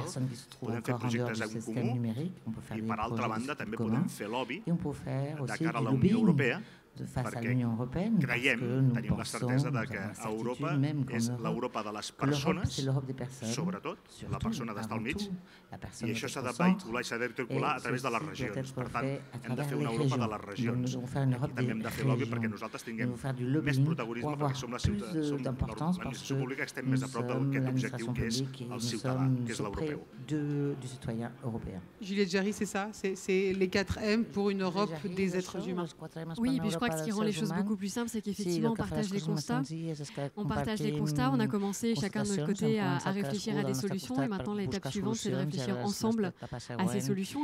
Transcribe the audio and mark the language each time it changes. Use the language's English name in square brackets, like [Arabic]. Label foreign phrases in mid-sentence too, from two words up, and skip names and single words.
[Catalan] Podem fer projectes en comú i, per altra banda, també podem fer lobby de cara a la Unió Europea, perquè creiem, tenim la certesa que Europa és l'Europa de les persones, sobretot, la persona d'estar al mig, i això s'ha de vehicular i s'ha d'articular a través de les regions. Per tant, hem de fer una Europa de les regions. I també hem de fer lobby perquè nosaltres tinguem més protagonisme, perquè som l'administració pública que estem més a prop d'aquest objectiu que és el ciutadà, que és l'europeu. [French] Juliette Jarry, c'est ça? C'est les 4M pour une Europe des êtres humains. Oui, puis je crois que ce qui rend les choses beaucoup plus simples, c'est qu'effectivement, on partage les constats. On partage les constats, on a commencé chacun de notre côté à réfléchir à des solutions, et maintenant l'étape suivante, c'est de réfléchir ensemble à ces solutions.